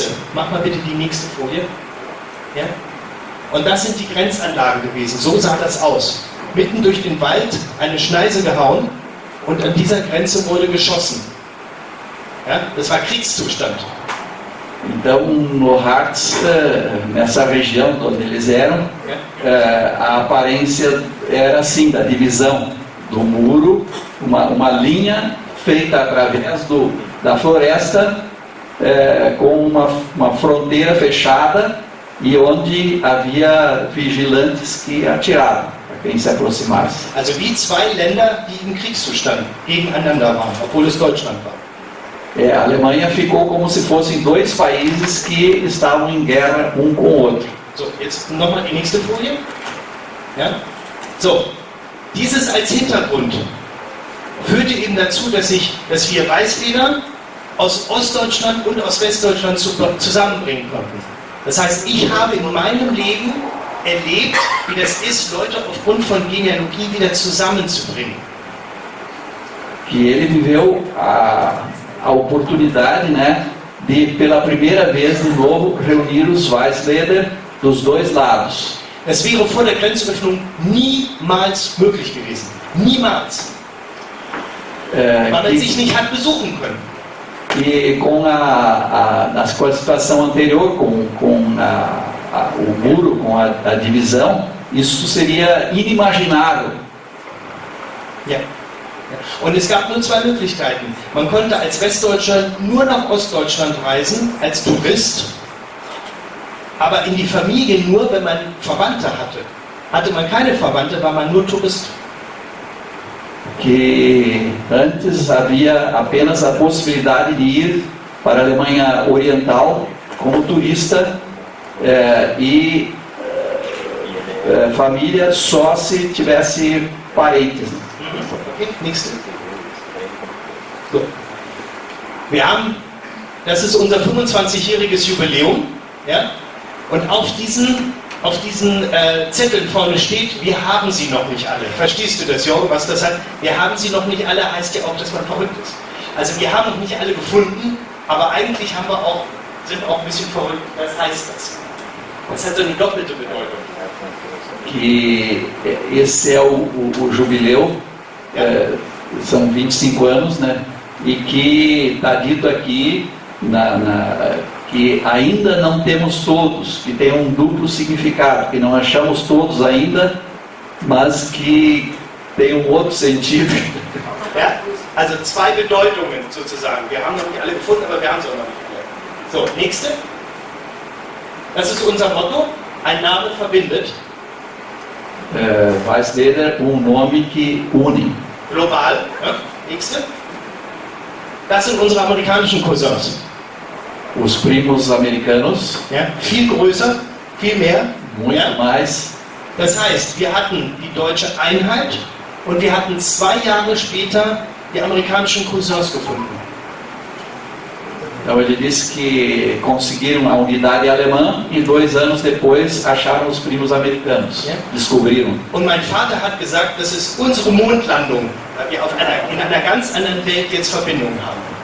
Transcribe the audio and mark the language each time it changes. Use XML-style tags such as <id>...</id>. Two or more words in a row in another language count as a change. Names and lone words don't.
<de>Mach mal bitte die nächste Folie. Ja? Und das sind die Grenzanlagen gewesen, so sah das aus. Mitten durch den Wald eine Schneise gehauen und an dieser Grenze wurde geschossen. Ja? Das war Kriegszustand.</de> <pt>Então, no Harz, nessa região onde eles eram, a aparência era assim, da divisão do muro, uma linha feita através da floresta, com uma fronteira fechada e onde havia vigilantes que atiravam para quem se aproximasse.</pt> <de>Also wie zwei Länder, die im Kriegszustand gegeneinander waren, obwohl es Deutschland war.</de> <pt>A Alemanha ficou como se fossem dois países que estavam em guerra um com o outro.</pt> <de>So, jetzt nochmal die nächste Folie. Ja? So, dieses als Hintergrund führte eben dazu, dass wir Weißweder aus Ostdeutschland und aus Westdeutschland zusammenbringen konnten. Das heißt, ich habe in meinem Leben erlebt, wie das ist, Leute aufgrund von Genealogie wieder zusammenzubringen.</de> <pt>Que ele viveu a oportunidade, né, de pela primeira vez de novo reunir os Weißweder dos dois lados.</pt> <de>Das wäre vor der Grenzöffnung niemals möglich gewesen. Niemals. Weil man sich nicht hat besuchen können.</de> <pt>E com a situação anterior, com o muro, com a divisão, isso seria inimaginável.</pt> <de>Ja. Und es gab nur zwei Möglichkeiten. Man konnte als Westdeutscher nur nach Ostdeutschland reisen, als Tourist, aber in die Familie nur, wenn man Verwandte hatte. Hatte man keine Verwandte, war man nur Tourist.</de> <pt>Que antes havia apenas a possibilidade de ir para a Alemanha Oriental como turista e família só se tivesse parentes.</pt> <de>Okay, nächste. So. Wir haben, das ist unser 25-jähriges Jubiläum, ja? Und auf diesen Zetteln vorne steht, wir haben sie noch nicht alle. Verstehst du das, Jorge, was das hat? Wir haben sie noch nicht alle, heißt ja auch, dass man verrückt ist. Also wir haben noch nicht alle gefunden, aber eigentlich sind auch ein bisschen verrückt. Was heißt das? Das hat so eine doppelte Bedeutung.</de> <pt>Que esse é o jubileu, são 25 anos, né? E que está dito aqui que ainda não temos todos, que tem um duplo significado, que não achamos todos ainda, mas que tem um outro sentido.</pt> <de>Ja? Also zwei Bedeutungen sozusagen. Wir haben noch nicht alle gefunden, aber wir haben sie auch noch nicht. So, nächste. Das ist unser Motto. Ein Name verbindet. Weißleder,</de> <pt>nome que une. Global.</pt> <de>Ja? Nächste. Das sind unsere amerikanischen Cousins.</de> <pt>Os primos americanos,</pt> <de>Ja? Viel größer, viel mehr.</de> <pt>muito</pt> <de>Ja?</de> <pt>mais.</pt> <de>Das heißt, wir hatten die deutsche Einheit und wir hatten 2 Jahre später die amerikanischen Cousins gefunden.</de> <pt>Então ele disse que conseguiram a unidade alemã e 2 anos depois acharam os primos americanos.</pt> <de>Ja.</de> <pt>Descobriram.</pt> <de>Und mein Vater hat gesagt, das ist unsere Mondlandung, weil wir in einer ganz anderen Welt jetzt Verbindungen haben.</de>